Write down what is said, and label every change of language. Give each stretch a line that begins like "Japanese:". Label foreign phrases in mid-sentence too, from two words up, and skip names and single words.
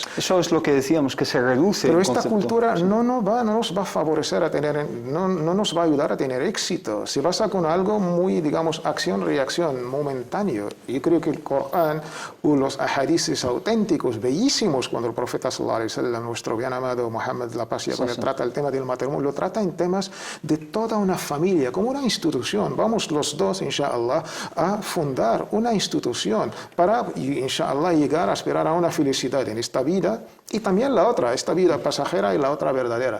Spanish: Eso es lo que decíamos, que se reduce. Pero esta cultura no nos va a favorecer a tener, no nos va a ayudar a tener éxito. Se basa con algo muy, digamos, acción-reacción, momentáneo. Yo creo que el Corán o los ahadices auténticos, bellísimos, cuando el profeta
Arabic: صلى الله عليه وسلم,
Spanish: nuestro bien amado Muhammad, la paz y la trata el tema del matrimonio, lo trata en temas de toda una familia, como una institución. Vamos los dos, inshallah, a fundar una institución para, inshallah, llegar a aspirar a una felicidad en esta vida y también la otra, esta vida pasajera y la otra verdadera.